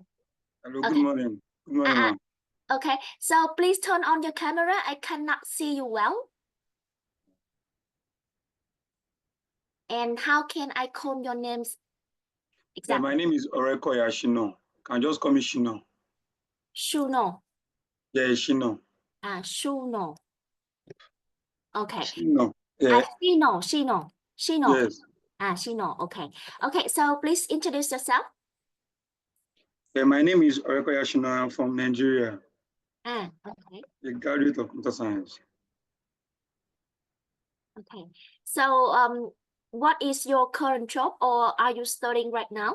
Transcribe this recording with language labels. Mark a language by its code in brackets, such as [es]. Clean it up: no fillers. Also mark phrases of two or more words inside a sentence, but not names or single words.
[en] Hello, good morning. Good morning, ma'am. Okay, so please turn on your camera. I cannot see you well. And how can I call your names exactly? Yeah, my name is Orekoya Shino. Can just call me Shino. Shuno. Yeah, Shino. Shuno. Okay. Shino. Yeah. Shino. Yes. Shino. Okay. Okay, so please introduce yourself. My name is Orekoya Shino. I'm from Nigeria, Okay. a graduate of computer science. Okay. So, what is your current job, or are you studying right now?